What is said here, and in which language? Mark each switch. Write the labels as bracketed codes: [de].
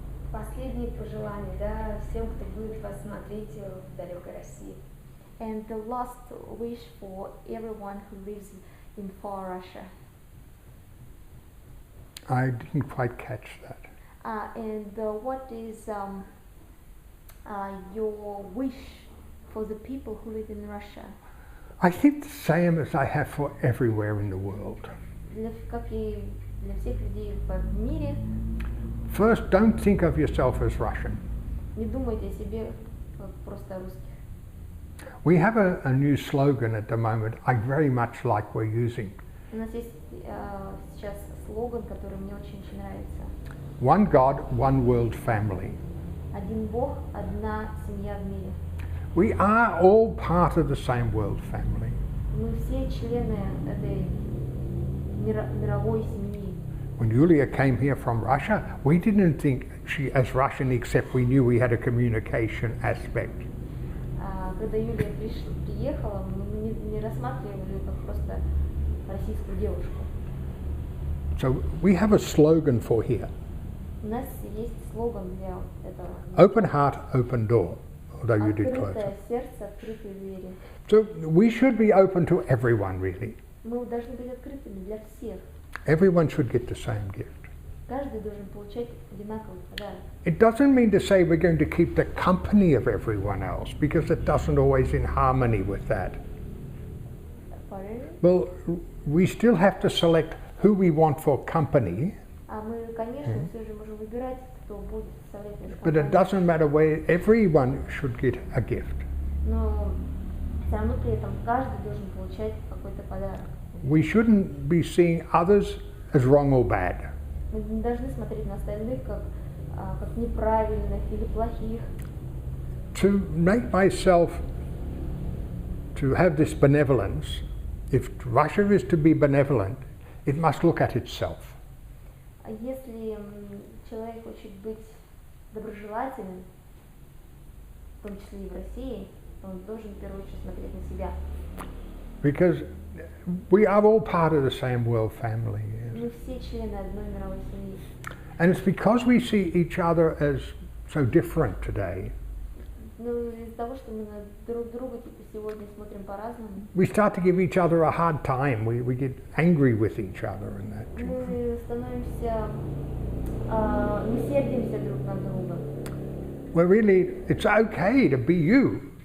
[ru] Последние пожелания, да, всем, кто будет вас смотреть в далекой России. [en] And the last wish for everyone who lives in far Russia. I didn't quite catch that. And what is your wish for the people who live in Russia? I think the same as I have for everywhere in the world. [ru] Как и для всех людей в мире. [en] First, don't think of yourself as Russian. [ru] Не думайте о себе как просто русских. [en] We have a new slogan at the moment I very much like we're using. [ru] У нас есть сейчас слоган, который мне очень нравится. [en] One God, one world family. [ru] Один Бог, одна семья в мире. [en] We are all part of the same world family. [ru] Мы все члены этой мировой семьи. [en] When Yulia came here from Russia, we didn't think she as Russian, except we knew we had a communication aspect. [ru] Когда Юлия приехала, мы не рассматривали ее как просто российскую девушку. [en] So we have a slogan for here. [ru] У нас есть слоган для этого. [en] Open heart, open door. Although you did close [ru] Открытое [en] it. [ru] сердце, открытые двери. [en] So we should be open to everyone, really. [ru] Мы должны быть открытыми для всех. [en] Everyone should get the same gift. [ru] Каждый должен получать одинаковый подарок. [en] It doesn't mean to say we're going to keep the company of everyone else, because it doesn't always in harmony with that. Well, we still have to select who we want for company. [ru] Мы, конечно, все же можем выбирать, кто будет составлять нашу [en] But it [ru] компанию. [en] doesn't matter where everyone should get a gift. [ru] Но все равно при этом каждый должен получать какой-то подарок. [en] We shouldn't be seeing others as wrong or bad. [ru] Мы не должны смотреть на остальных как неправильных или плохих. [en] To make myself, to have this benevolence, if Russia is to be benevolent, it must look at itself. [ru] А если человек хочет быть доброжелательным, в том числе и в России, то он должен в первую очередь смотреть на себя. [en] Because we are all part of the same world family. Yes. [ru] Мы все члены одной мировой семьи. [en] And it's because we see each other as so different today, [ru] Но из-за того, что мы на друг друга сегодня смотрим по-разному, [en] we start to give each other a hard time. We get angry with each other and that. [ru] мы становимся, мы сердимся друг на друга. [en] Well, really, it's okay to be you.